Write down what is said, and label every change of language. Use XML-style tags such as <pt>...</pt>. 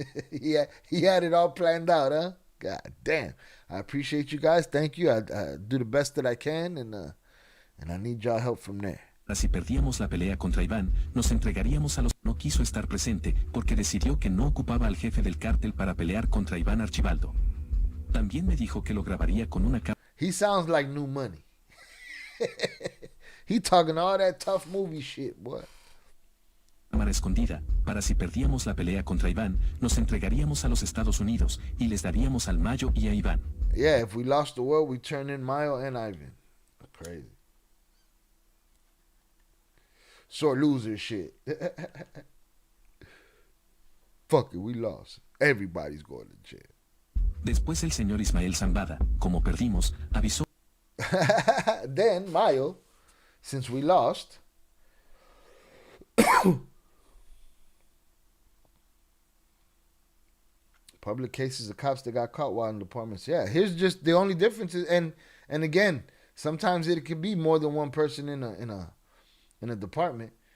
<en>he had it all planned out, huh? God damn. I appreciate you guys. Thank you. I do the best that I can, and I need y'all help from there.</en> <es>Si perdíamos la pelea contra Iván, nos entregaríamos a los... No quiso estar presente porque decidió que no ocupaba al jefe del cártel para pelear contra Iván Archibaldo. También me dijo que lo grabaría con una cámara...</es> <en>He sounds like New Money. He talking all that tough movie shit, boy.</en> <es>Cámara escondida, para si perdíamos la pelea contra Iván, nos entregaríamos a los Estados Unidos y les daríamos al Mayo y a Iván.</es> <en>Yeah, if we lost the war, we turn in Mayo and Ivan. Crazy. Sore loser shit. Fuck it, we lost. Everybody's going to jail.</en> <es>Después el señor Ismael Zambada, como perdimos, avisó.</es> <en>Then Mayo, since we lost, public cases of cops that got caught while in departments. Yeah, here's just the only difference is, and again, sometimes it could be more than one person in a department.</en>